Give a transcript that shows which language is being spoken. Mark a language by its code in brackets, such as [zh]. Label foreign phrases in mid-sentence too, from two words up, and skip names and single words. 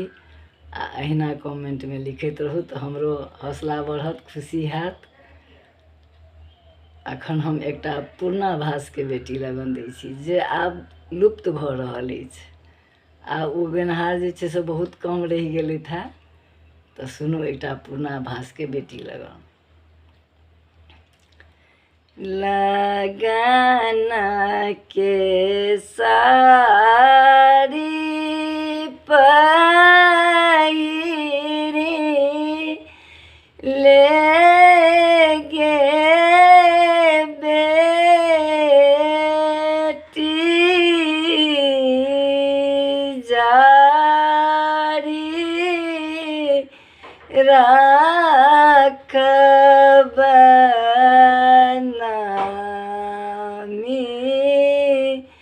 [mai] आ अहिना कमेंट में लिखैत रहू तऽ हमरो हौसला बढ़त, खुशी हैत। अखन हम एकटा पूर्णाभास के बेटी लगन दै छी जे आब लुप्त भऽ रहल अछि। आ ओ गेनहार जे छै से बहुत कम रहि गेलथि हेँ। तऽ सुनू एकटा पूर्णाभास के बेटी लगन। लगन के साड़ी पहिरी ले गे बेटी जारी राखब नामी